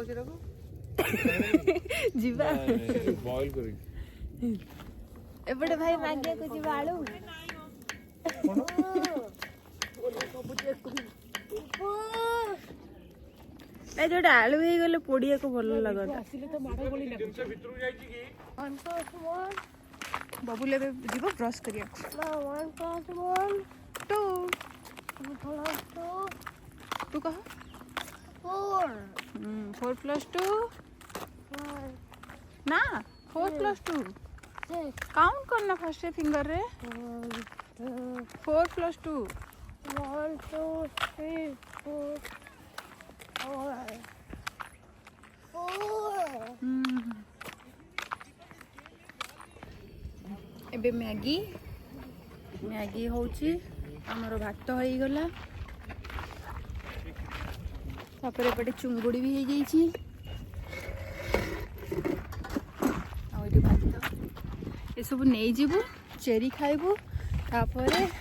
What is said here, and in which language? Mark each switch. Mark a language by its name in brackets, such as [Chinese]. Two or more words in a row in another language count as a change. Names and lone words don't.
[Odia] ଯିବା ଏପଟେ ଭାଇ ମାଗିବାକୁ ଯିବା ଆଳୁ ନାଇଁ ଯୋଉଟା ଆଳୁ ହେଇଗଲେ ପୋଡ଼ିବାକୁ ଭଲ ଲାଗନ୍ତା ବବୁଲ ଏବେ ଯିବ ବ୍ରସ୍ କରିବାକୁ 2 କହ 4 + 2 [Hindi] ना 4 + 2 काउंट करना [English] first finger [Odia] रे 4 + 2 1 2 3 4 ଏବେ ମ୍ୟାଗି ହେଉଛି ଆମର ଭାତ ହେଇଗଲା ତାପରେ ଏପଟେ ଚୁଙ୍ଗୁଡ଼ି ବି ହେଇଯାଇଛି ଆଉ ଏଠି ଭାତ ଏସବୁ ନେଇଯିବୁ ଚେରି ଖାଇବୁ ତାପରେ